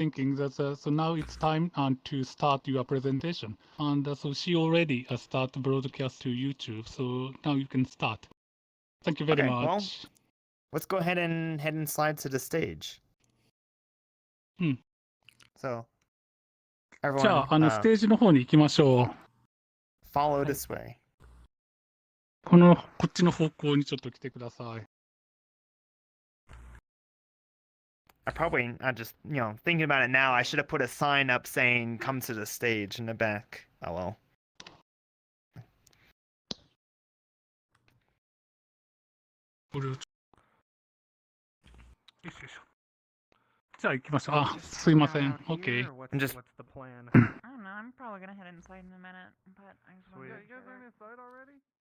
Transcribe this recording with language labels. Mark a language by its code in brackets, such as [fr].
[en] thinking that so now it's time to start your presentation. And so she already start broadcast to YouTube. So now you can start. Thank you very much. Well, let's go ahead and slide to the stage. So, じ everyone, [ja] ゃあ、ステージの方に行きましょう。 [en] follow this way. [ja] こっちの方向にちょっと来てください。 [en] I just, thinking about it now, I should have put a sign up saying, come to the stage in the back. Oh well. [ja] これをよいしょよいしょ。じゃあ行きましょう。あ、すいません。OK。 [en] Just What's the plan? I don't know. I'm probably gonna head inside in a minute, but I just want to. You guys are inside already?